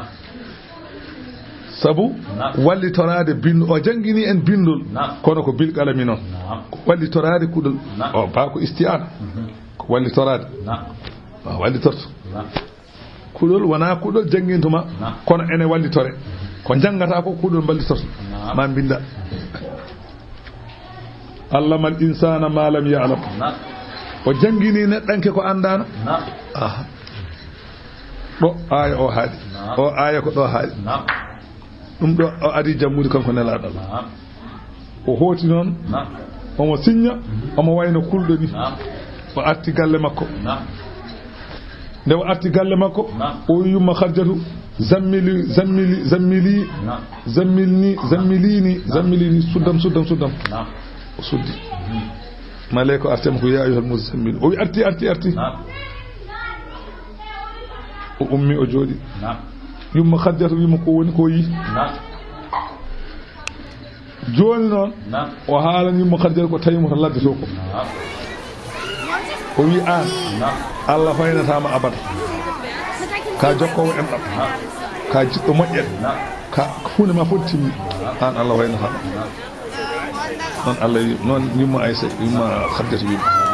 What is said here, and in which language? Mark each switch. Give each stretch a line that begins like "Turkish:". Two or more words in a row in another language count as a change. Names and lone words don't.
Fula: sabu wallitorade bindo o jangini en bindol kono ko
Arabic: بالقلم
Fula: non ko wallitorade kuɗol o ba ko isti'ana ko wallitorade wallitorto kuɗol wona kuɗol jangintuma kono ene wallitore ko jangata ko kuɗol ballitorto ma binda
Arabic: علم الإنسان ما لم يعلم
Fula: o jangini neɗɗanke ko andano ɗo aya o haali o aya ko ɗo haali ɗum ɗo o adi jammude kanko nelaɗo o hooti noon omo signa omo wayno kulɗo ni o arti galle makko nde o arti galle makko o yumma Khadijatu zammilini suddam o suddi malayka o artema ko
Arabic: يا أيها المزمل
Fula: o wi arti o ummi o jooɗi yumma Khadijatu wima ko woni ko yi joni noon o haalan yumma Khadijatu ko tawimo to ladde to ko o wi an Allah faynatama abada ka jokkowo en ɗam ka jiɗɗo moƴƴere ka hunde ma fof timmi an Allah faynatama noon Allah wi noon yumma Aysa yumma Khadijatu wima